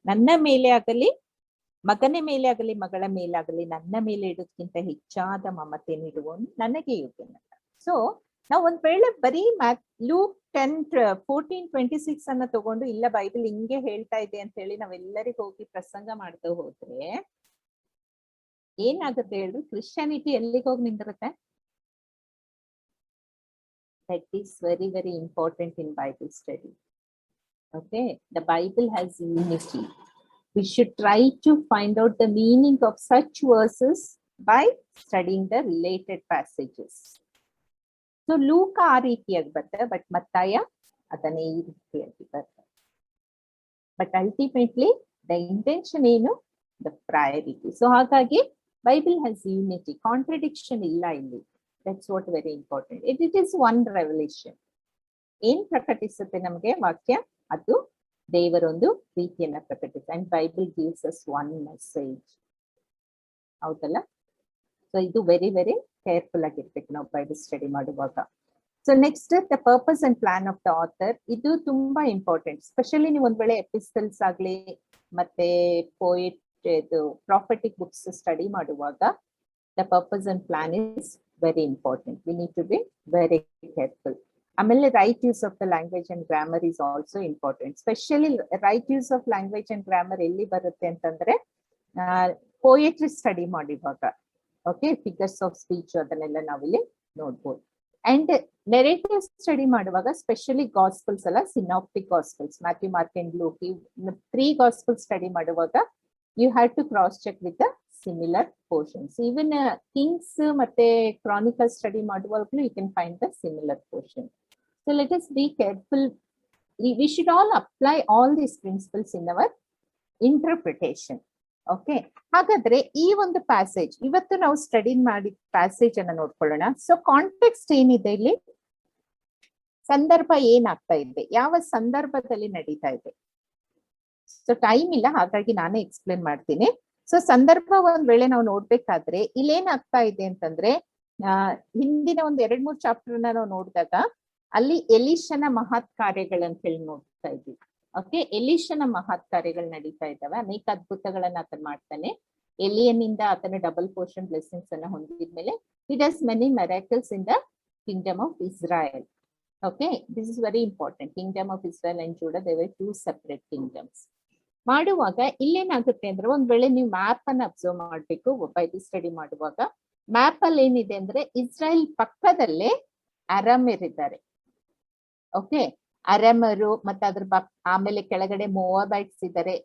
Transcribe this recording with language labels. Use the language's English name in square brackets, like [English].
[Kannada] ನನ್ನ ಮೇಲೆ ಆಗಲಿ ಮಗನ ಮೇಲೆ ಆಗಲಿ ಮಗಳ ಮೇಲಾಗಲಿ ನನ್ನ ಮೇಲೆ ಇಡೋದಕ್ಕಿಂತ ಹೆಚ್ಚಾದ ಮಮತೆ ನೀಡುವವನು ನನಗೆ ಯೋಗ್ಯನಲ್ಲ. ಸೊ ನಾವು ಒಂದ್ ವೇಳೆ ಬರೀ ಲೂಕ್ 10:14-26 ಅನ್ನ ತಗೊಂಡು ಇಲ್ಲ ಬೈಬಲ್ ಹಿಂಗೆ ಹೇಳ್ತಾ ಇದೆ ಅಂತ ಹೇಳಿ ನಾವೆಲ್ಲರಿಗೂ ಹೋಗಿ ಪ್ರಸಂಗ ಮಾಡ್ತಾ ಹೋದ್ರೆ ಏನಾಗುತ್ತೆ ಹೇಳ್ರಿ? ಕ್ರಿಶ್ಚಿಯಾನಿಟಿ ಎಲ್ಲಿಗೆ ಹೋಗಿ ನಿಂದಿರುತ್ತೆ? [English] That is very, very important in Bible study. Okay, the Bible has unity. We should try to find out the meaning of such verses by studying the related passages. [Kannada] So Luke ಆ ರೀತಿಯಾಗಿ ಬರ್ತದೆ, but ಮತ್ತಾಯ ಅದನ್ನೇ ಈ ರೀತಿಯಾಗಿ ಬರ್ತದೆ. [English] but ultimately the intention [Kannada] ಏನು? [English] The priority. [Kannada] So ಹಾಗಾಗಿ [English] Bible has unity, [Kannada] ಕಾಂಟ್ರಡಿಕ್ಷನ್ ಇಲ್ಲ ಇಲ್ಲಿ. [English] That's what very important. It is one revelation. [Kannada] ಏನ್ ಪ್ರಕಟಿಸುತ್ತೆ ನಮಗೆ ವಾಕ್ಯ? ಅದು ದೇವರೊಂದು ಪ್ರೀತಿಯನ್ನ ಪ್ರಕಟಿಸ. [English] and Bible gives us one message, [Kannada] ಹೌದಲ್ಲ? ಸೊ ಇದು [English] very very careful [Kannada] ಆಗಿರ್ಬೇಕು ನಾವು ಬೈಬಲ್ ಸ್ಟಡಿ ಮಾಡುವಾಗ. [English] So next the purpose and plan of the author. [Kannada] ಇದು ತುಂಬಾ ಇಂಪಾರ್ಟೆಂಟ್. ಸ್ಪೆಷಲಿ ನೀವು ಒಂದ್ ವೇಳೆ ಎಪಿಸ್ಟಲ್ಸ್ ಆಗ್ಲಿ ಮತ್ತೆ ಪೋಯೆಟ್ ಇದು ಪ್ರಾಫೆಟಿಕ್ ಬುಕ್ಸ್ ಸ್ಟಡಿ ಮಾಡುವಾಗ [English] the purpose and plan is very important. We need to be very careful. ಆಮೇಲೆ right use of the language and grammar is also important. Especially right use of language and grammar [Kannada] ಎಲ್ಲಿ ಬರುತ್ತೆ ಅಂತಂದ್ರೆ [English] poetry study ಮಾಡುವಾಗ, okay, figures of speech [Kannada] ಅದನ್ನೆಲ್ಲ ನಾವಿಲ್ಲಿ ನೋಡ್ಬೋದು. [English] And narrative study ಮಾಡುವಾಗ specially gospels ಅಲ್ಲ, synoptic gospels, Matthew, Mark and Luke, 3 gospel study ಮಾಡುವಾಗ you have to cross check with the similar portions. Even Kings ಮತ್ತೆ Chronicles study ಮಾಡುವಾಗಲೂ you can find the similar portion. So let us be careful. We should all apply all these principles in our interpretation. [Kannada] Okay, ಹಾಗಾದ್ರೆ ಈ ಒಂದು passage ಇವತ್ತು ನಾವು study ಮಾಡಿ passage ಅನ್ನ ನೋಡ್ಕೊಳ್ಳೋಣ. ಸೊ ಕಾಂಟೆಕ್ಸ್ಟ್ ಏನಿದೆ ಇಲ್ಲಿ? ಸಂದರ್ಭ ಏನಾಗ್ತಾ ಇದೆ, ಯಾವ ಸಂದರ್ಭದಲ್ಲಿ ನಡೀತಾ ಇದೆ? ಸೊ ಟೈಮ್ ಇಲ್ಲ, ಹಾಗಾಗಿ ನಾನೇ ಎಕ್ಸ್ಪ್ಲೇನ್ ಮಾಡ್ತೀನಿ. ಸೊ ಸಂದರ್ಭ ಒಂದ್ ವೇಳೆ ನಾವು ನೋಡ್ಬೇಕಾದ್ರೆ ಇಲ್ಲೇನಾಗ್ತಾ ಇದೆ ಅಂತಂದ್ರೆ, ಹಿಂದಿನ ಒಂದ್ 2-3 ಚಾಪ್ಟರ್ ನಾವು ನೋಡಿದಾಗ ಅಲ್ಲಿ ಎಲೀಷನ ಮಹತ್ ಕಾರ್ಯಗಳಂತ ಹೇಳಿ ನೋಡ್ತಾ ಇದ್ವಿ. ಓಕೆ, ಎಲೀಷನ ಮಹತ್ ಕಾರ್ಯಗಳು ನಡೀತಾ ಇದ್ದಾವೆ. ಅನೇಕ ಅದ್ಭುತಗಳನ್ನ ಆತನ ಮಾಡ್ತಾನೆ. ಎಲಿಯನಿಂದ ಆತನ ಡಬಲ್ ಪೋರ್ಷನ್ ಬ್ಲೆಸ್ಸಿಂಗ್ಸ್ ಅನ್ನ ಹೊಂದಿದ್ಮೇಲೆ [English] he does many miracles in the kingdom of Israel. Okay, this is very important. Kingdom of Israel and Judah, they were 2 separate kingdoms. [Kannada] ಮಾಡುವಾಗ ಇಲ್ಲೇನಾಗುತ್ತೆ ಅಂದ್ರೆ, ಒಂದ್ ವೇಳೆ ನೀವು ಮ್ಯಾಪ್ ಅನ್ನ ಅಬ್ಸರ್ವ್ ಮಾಡ್ಬೇಕು ಬೈಬಲ್ ಸ್ಟಡಿ ಮಾಡುವಾಗ. ಮ್ಯಾಪ್ ಅಲ್ಲಿ ಏನಿದೆ ಅಂದ್ರೆ ಇಸ್ರಾಯೇಲ್ ಪಕ್ಕದಲ್ಲೇ ಅರಾಮ್ಯರ್ ಇದ್ದಾರೆ. ಓಕೆ, ಅರಾಮರು ಮತ್ತೆ ಅದ್ರ ಆಮೇಲೆ ಕೆಳಗಡೆ ಮೋವಾಬೈಟ್ಸ್ ಇದ್ದಾರೆ.